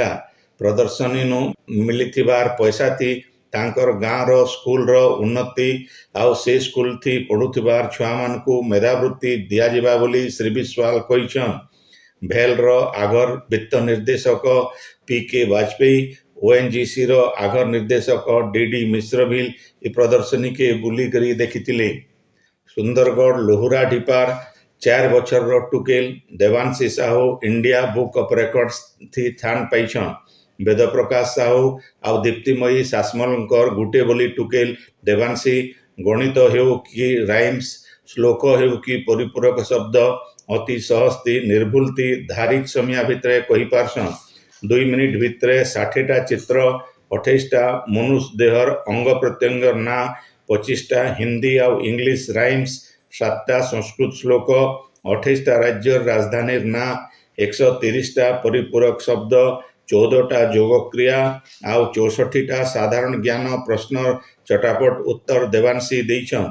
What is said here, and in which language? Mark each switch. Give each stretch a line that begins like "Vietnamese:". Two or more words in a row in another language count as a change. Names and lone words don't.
Odia: ପ୍ରଦର୍ଶନୀ ରୁ ମିଳିଥିବା ପଇସା ରେ ତାଙ୍କର ଗାଁ ର ସ୍କୁଲ ର ଉନ୍ନତି ଆଉ ସେ ସ୍କୁଲ ରେ ପଢୁଥିବା ଛୁଆ ମାନଙ୍କୁ ମେଧାବୃତ୍ତି ଦିଆ ଯିବ ବୋଲି ଶ୍ରୀ ବିଶ୍ୱାଳ କହିଛନ୍ତି। ଭେଲ ର ଆଗର ବିତ୍ତ ନିର୍ଦ୍ଦେଶକ ପିକେ ବାଜପେୟୀ ଓଏନଜିସି ର ଆଗର ନିର୍ଦ୍ଦେଶକ ଡିଡି ମିଶ୍ର ବି ଏ ପ୍ରଦର୍ଶନୀ କୁ ବୁଲି କରି ଦେଖିଥିଲେ। ସୁନ୍ଦରଗଡ଼ ଲୋହୁରା ଢିପାର 4 ବର୍ଷ ର ଟୁକେଲ ଦେବାଂଶୀ ସାହୁ ଇଣ୍ଡିଆ ବୁକ ଅଫ ରେକର୍ଡସ ରେ ସ୍ଥାନ ପାଇଛନ୍ତି। ବେଦ ପ୍ରକାଶ ସାହୁ ଆଉ ଦୀପ୍ତିମୟୀ ସାସମଲଙ୍କର ଗୋଟେ ବୋଲି ଟୁକେଲ ଦେବାଂଶୀ ଗଣିତ ହେଉ କି ରାଇମ୍ସ ଶ୍ଳୋକ ହେଉ କି ପରିପୂରକ ଶବ୍ଦ ଅତି ସହଜରେ ନିର୍ଭୁଲରେ ଧାରିକ ସମୟ ଭିତରେ କହି ପାରନ୍ତି। 2 ମିନିଟ ଭିତରେ 60ଟା ଚିତ୍ର 28ଟା ମନୁଷ୍ୟ ଦେହର ଅଙ୍ଗ ପ୍ରତ୍ୟଙ୍ଗ ନା 25ଟା ହିନ୍ଦୀ ଆଉ ଇଂଲିଶ ରାଇମ୍ସ 7ଟା ସଂସ୍କୃତ ଶ୍ଳୋକ 28ଟା ରାଜ୍ୟ ରାଜଧାନୀ ନା 130ଟା ପରିପୂରକ ଶବ୍ଦ 14ଟା ଯୋଗ କ୍ରିୟା ଆଉ 64ଟା ସାଧାରଣ ଜ୍ଞାନ ପ୍ରଶ୍ନ ଚଟାପଟ ଉତ୍ତର ଦେବାଂଶୀ ଦେଇଛନ୍ତି।